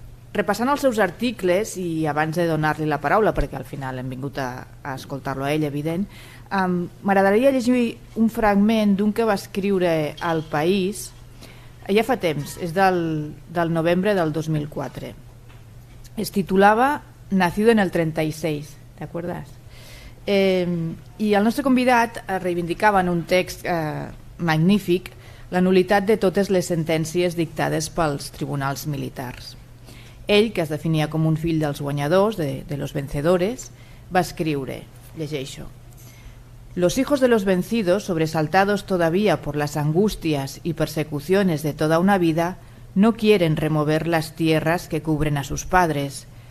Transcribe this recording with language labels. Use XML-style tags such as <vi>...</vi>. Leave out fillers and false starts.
<ca>Repassant els seus articles, i abans de donar-li la paraula, perquè al final hem vingut a escoltar-lo a ell, evident, m'agradaria llegir un fragment d'un que va escriure al País, ja fa temps, és del novembre del 2004. Es titulava «Nacido en el 36», ¿t'acordes? I el nostre convidat reivindicava en un text magnífic la nul·litat de totes les sentències dictades pels tribunals militars. Ell, que es definia com un fill dels guanyadors, de los vencedores, va escriure, llegeixo:</ca> <es>«Los hijos de los vencidos, sobresaltados todavía por las angustias y persecuciones de toda una vida, no quieren remover las tierras que cubren a sus padres.</es>